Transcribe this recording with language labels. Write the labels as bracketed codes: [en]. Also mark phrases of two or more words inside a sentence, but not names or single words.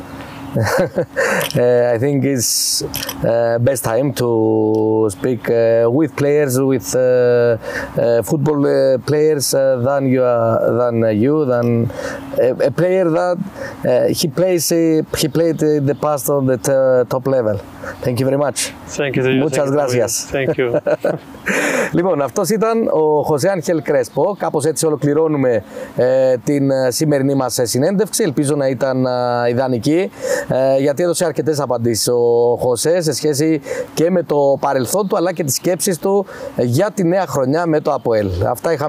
[en] I think it's best time to speak with players, with football players than a player that he played in the past on the top level. Thank you very much. Thank you. [es] Muchas gracias. [en] Thank you. [el] Λοιπόν, αυτός ήταν ο José Ángel Crespo. Κάπως έτσι ολοκληρώνουμε την σημερινή μας συνέντευξη. Ελπίζω να ήταν ιδανική, γιατί έδωσε αρκετές απαντήσεις ο José σε σχέση και με το παρελθόν του, αλλά και τις σκέψεις του για τη νέα χρονιά με το APOEL.